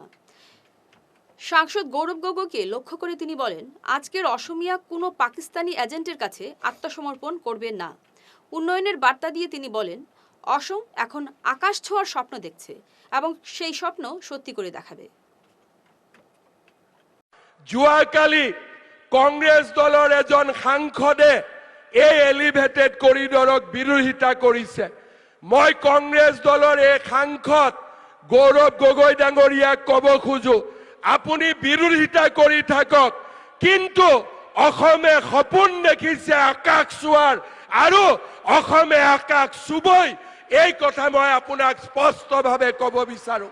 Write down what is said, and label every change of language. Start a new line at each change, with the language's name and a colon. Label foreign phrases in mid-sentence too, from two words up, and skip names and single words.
Bangla: সাংসদ গৌরব গগৈকে লক্ষ্য করে তিনি বলেন, আজকের অসমিয়া কোনো পাকিস্তানি এজেন্টের কাছে আত্মসমর্পণ করবে না। উন্নয়নের বার্তা দিয়ে তিনি বলেন, অসম এখন আকাশ ছোঁয়ার স্বপ্ন দেখছে এবং সেই স্বপ্ন সত্যি করে দেখাবে।
Assamese: যোৱাকালি কংগ্ৰেছ দলৰ এজন সাংসদে এই
English: elevated corridor
Assamese: বিৰোধিতা কৰিছে। মই কংগ্ৰেছ দলৰ এই সাংসদ গৌৰৱ গগৈ ডাঙৰীয়াক ক'ব খোজো, আপুনি বিৰোধিতা কৰি থাকক, কিন্তু অসমে সপোন দেখিছে আকাশ চোৱাৰ আৰু অসমে আকাশ চুবই, এই কথা মই আপোনাক স্পষ্টভাৱে ক'ব বিচাৰো।